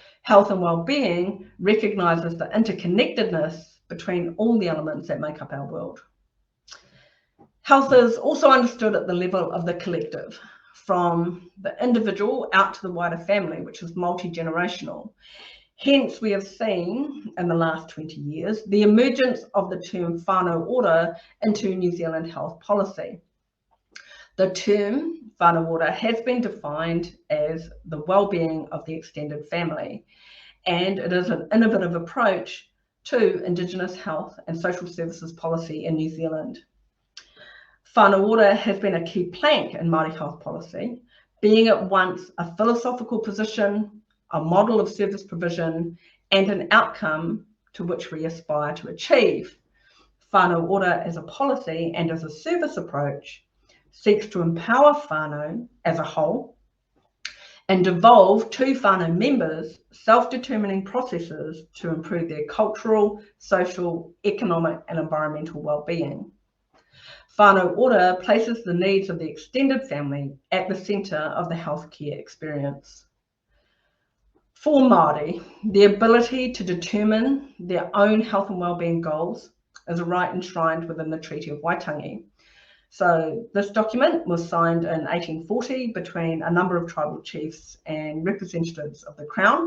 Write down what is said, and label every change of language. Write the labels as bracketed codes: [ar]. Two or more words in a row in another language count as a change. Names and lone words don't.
[en] Health and wellbeing recognises the interconnectedness between all the elements that make up our world. Health is also understood at the level of the collective, from the individual out to the wider family, which is multi-generational. Hence, we have seen in the last 20 years the emergence of the term [mi] whānau ora [en] into New Zealand health policy. The term [mi] whānau ora [en] has been defined as the well-being of the extended family, and it is an innovative approach to Indigenous health and social services policy in New Zealand. [mi] Whānau ora [en] has been a key plank in Māori health policy, being at once a philosophical position, a model of service provision, and an outcome to which we aspire to achieve. [mi] Whānau ora [en] as a policy and as a service approach seeks to empower whānau as a whole and devolve to whānau members self-determining processes to improve their cultural, social, economic and environmental well-being. [mi] Whānau ora [en] places the needs of the extended family at the centre of the healthcare experience. For Māori, the ability to determine their own health and wellbeing goals is a right enshrined within the Treaty of Waitangi. So this document was signed in 1840 between a number of tribal chiefs and representatives of the Crown.